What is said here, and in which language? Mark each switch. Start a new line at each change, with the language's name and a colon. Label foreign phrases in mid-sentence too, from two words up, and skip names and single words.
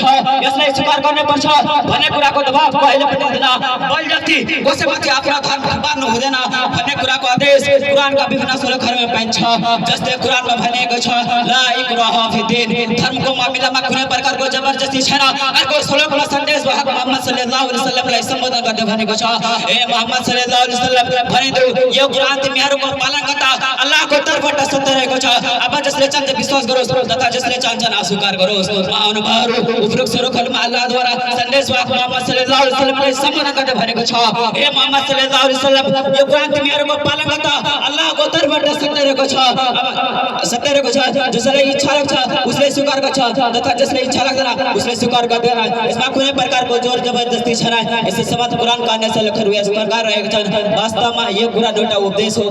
Nepali: यसलाई स्वीकार गर्नुपर्छ भन्ने कुराको दबाव कहिले पनि हुँदैन। बलजफ्ती कसैमाथि आफ्नो धर्म थपार्नु हुँदैन भन्ने कुराको आदेश कुरानका विभिन्न श्लोकहरूमा पाइन्छ। जस्तै कुरानमा भनिएको छ,
Arabic: لا إكراه في الدين,
Nepali: धर्मको मामिलामा कुनै प्रकारको जबरजस्ती छैन। अर्को श्लोकमा सन्देश वाहक मोहम्मद
Arabic: सल्लल्लाहु अलैहि वसल्लमलाई
Nepali: सम्बोधन गर्दै भनेको छ, ए मोहम्मद
Arabic: सल्लल्लाहु अलैहि वसल्लम
Nepali: भनिदेऊ, यो कुरान तिमीहरूको पालनकर्ता अल्लाहको तर्फबाट सत्य रहेको छ। अब जसले चाहन्छ विश्वास गरोस् तथा जसले चाहन्छ अस्वीकार गरोस्। महानुभावहरू, उपरोक्त श्लोकहरूमा अल्लाहद्वारा सन्देश वाहक मोहम्मद
Arabic: सल्लल्लाहु अलैहि वसल्लमलाई
Nepali: सम्बोधन गर्दै भनेको छ, हे मोहम्मद
Arabic: सल्लल्लाहु अलैहि वसल्लम,
Nepali: यो कुरान तिमीहरूको पालनकर्ता अल्लाहको तर्फबाट सत्य रहेको छ। जसले इच्छा लाग्छ उसले स्वीकार गर्छ तथा जसले इच्छा लाग्दैन उसले स्वीकार गर्दैन। यसमा कुनै प्रकारको जोर जबरजस्ती छैन। यसै सम्बन्ध कुरानका अन्य श्लोकहरू यस प्रकार रहेका छन्, वास्तवमा यो कुरा एउटा उपदेश हो।